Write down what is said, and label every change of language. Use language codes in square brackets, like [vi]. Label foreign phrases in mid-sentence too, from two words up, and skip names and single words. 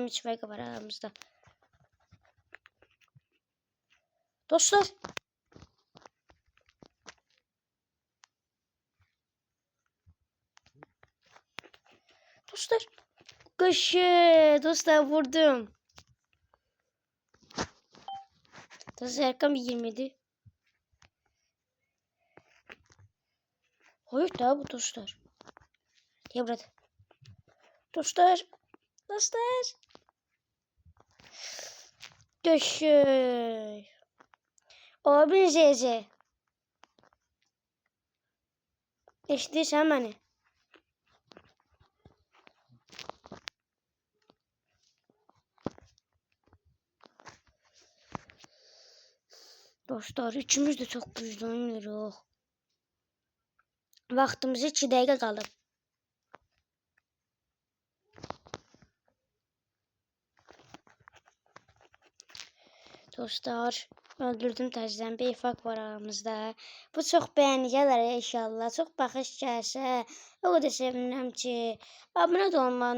[az] 3 fərq var aramızda. Dostlar. Dostlar. Dostlar vurdum. Dostlar yakın bir 27. [tr] Hayır daha bu dostlar. Gel burada. Dostlar. [az] Dostlar. Abin Zeze. Eşitirsən məni? [tr] Dostlar, üçümüz de çok güçlü oynuyoruz. [az] Vaxtımız 2 dəqiqə qalıb. Dostlar, öldürdüm təzədən. [tr] Bir fark var aramızda. [az] Bu çox bəyəni gələr inşallah. Çox baxış gəlsə, o qədər sevinirəm ki, abunə də olmayın.